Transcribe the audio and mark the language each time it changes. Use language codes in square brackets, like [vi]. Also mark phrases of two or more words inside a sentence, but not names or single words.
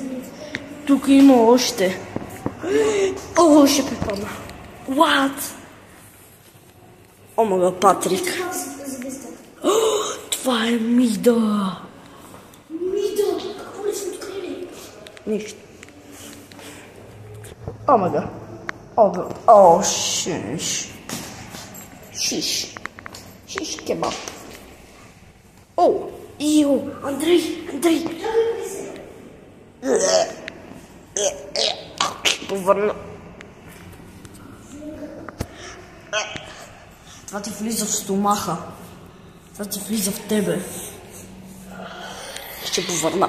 [bg] Тук има още. О, ще припадна. What? О, мага, Патрик. Това е Мида. Мида, какво ли сме открили? Нищо. О, мага. О, шиш. Шиш. Шиш кебаб. О, ио, Андрей. Повърна. Това ти влиза в стомаха. Това ти влиза в тебе. Ще повърна.